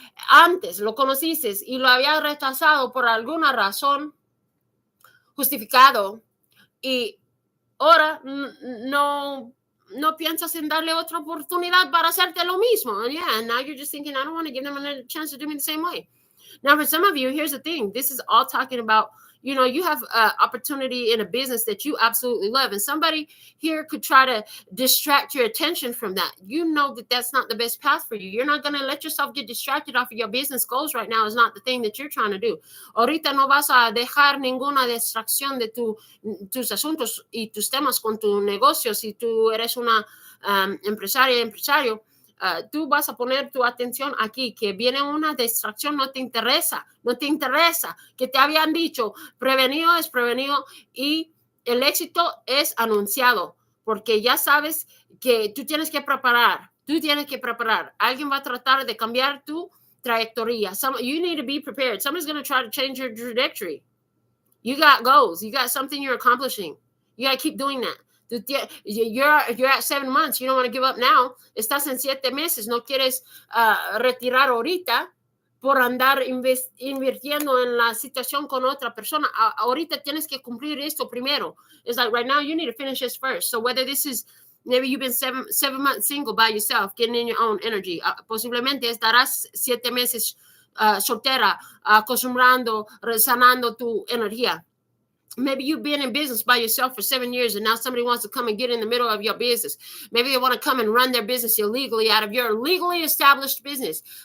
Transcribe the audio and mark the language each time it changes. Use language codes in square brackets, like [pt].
[es] antes, lo conociste y lo había rechazado por alguna razón justificado y ahora no piensas en darle otra oportunidad para hacerte lo mismo. [en] Yeah, and now you're just thinking, I don't want to give them another chance to do me the same way. Now, for some of you, here's the thing. This is all talking about, you know, you have opportunity in a business that you absolutely love. And somebody here could try to distract your attention from that. You know that that's not the best path for you. You're not going to let yourself get distracted off of your business goals right now. Is not the thing that you're trying to do. [es] Ahorita no vas a dejar ninguna distracción de tus asuntos y tus temas con tu negocio. Si tú eres una empresario, tú vas a poner tu atención aquí, que viene una distracción, no te interesa, que te habían dicho, prevenido es prevenido y el éxito es anunciado, porque ya sabes que tú tienes que preparar, alguien va a tratar de cambiar tu trayectoria, [en] you need to be prepared, somebody's going to try to change your trajectory, you got goals, you got something you're accomplishing, you got to keep doing that. You're at 7 months. You don't want to give up now. [es] Estás en 7 meses. No quieres retirar ahorita por andar invirtiendo en la situación con otra persona. Ahorita tienes que cumplir esto primero. [en] It's like right now you need to finish this first. So whether this is, maybe you've been seven months single by yourself, getting in your own energy. [es] Posiblemente estarás 7 meses soltera, acostumbrando, sanando tu energía. [en] Maybe you've been in business by yourself for 7 years and now somebody wants to come and get in the middle of your business. Maybe they want to come and run their business illegally out of your legally established business.